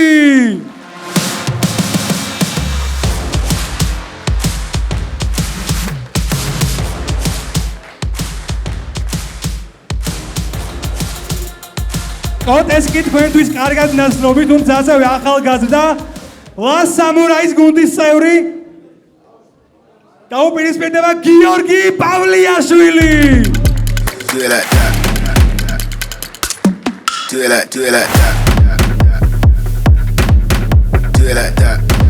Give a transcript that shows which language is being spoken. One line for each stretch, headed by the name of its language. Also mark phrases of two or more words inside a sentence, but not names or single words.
Georgian: კოტეს კი თქვენთვის კარგად ნაცნობი, თუმცა ასევე ახალგაზრდა ლა სამურაის გუნდის წევრი დაუპირისპირდება გიორგი პავლიაშვილი.
English: Do it like that. Do it like that. Do it like that.